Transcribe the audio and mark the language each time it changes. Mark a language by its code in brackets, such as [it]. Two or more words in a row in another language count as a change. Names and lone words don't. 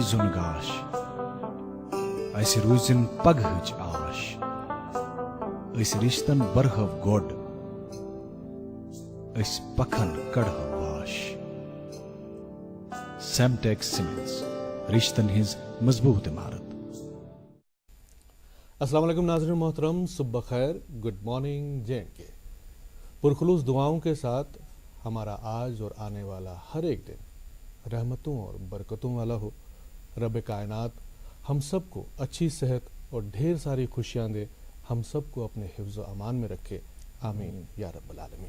[ks] زن گاش اس روزن پگہچ آش، اس رشتن برہو گوڈ اس پکھن کڑہو واش۔ سیمٹیکس سیمنٹس رشتن ہز مضبوط عمارت۔ [ar] السلام علیکم [ur] ناظرین محترم، صبح بخیر، [en] Good morning [ur] J&K۔ پرخلوص دعاؤں کے ساتھ ہمارا آج اور آنے والا ہر ایک دن رحمتوں اور برکتوں والا ہو۔ رب کائنات ہم سب کو اچھی صحت اور ڈھیر ساری خوشیاں دے، ہم سب کو اپنے حفظ و امان میں رکھے، [ar] آمین یا رب العالمین۔